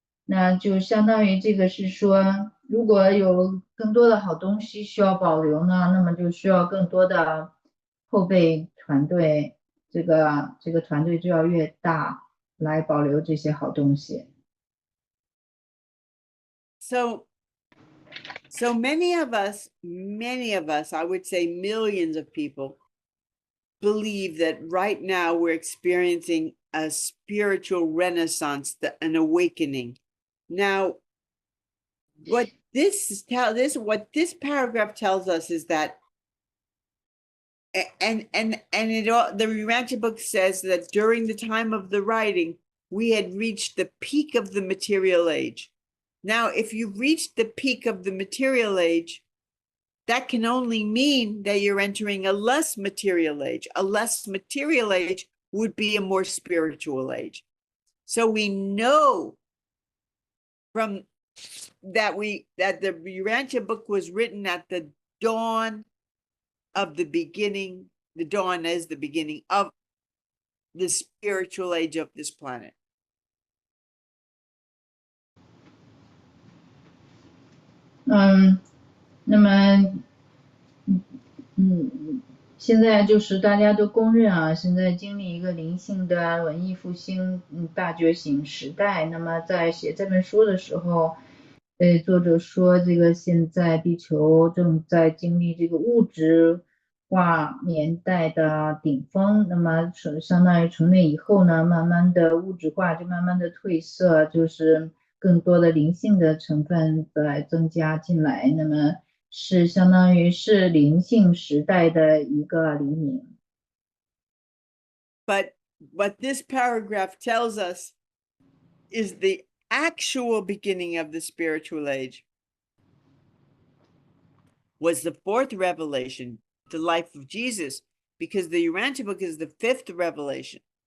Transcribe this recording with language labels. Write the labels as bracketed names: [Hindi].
[Chinese] 那就相当于这个是说，如果有更多的好东西需要保留呢，那么就需要更多的后备团队，这个团队就要越大来保留这些好东西。 [English] So many of us, I would say millions of people, believe that right now we're experiencing a spiritual renaissance, an awakening. Now, what this paragraph tells us is that, and the Urantia book says that during the time of the writing, we had reached the peak of the material age. Now, if you've reached the peak of the material age, that can only mean that you're entering a less material age. A less material age would be a more spiritual age. So we know from that the Urantia book was written at the dawn of the beginning. The dawn is the beginning of the spiritual age of this planet. [Chinese] 那么，现在就是大家都公认啊，现在经历一个灵性的文艺复兴，大觉醒时代。那么在写这本书的时候，作者说这个现在地球正在经历这个物质化年代的顶峰，那么相当于从那以后呢，慢慢的物质化就慢慢的褪色，就是更多的灵性的成分来增加进来，那么是相当于是灵性时代的一个黎明。 [English] But what this paragraph tells us is the actual beginning of the spiritual age was the fourth revelation, the life of Jesus, because the Urantia book is the fifth revelation.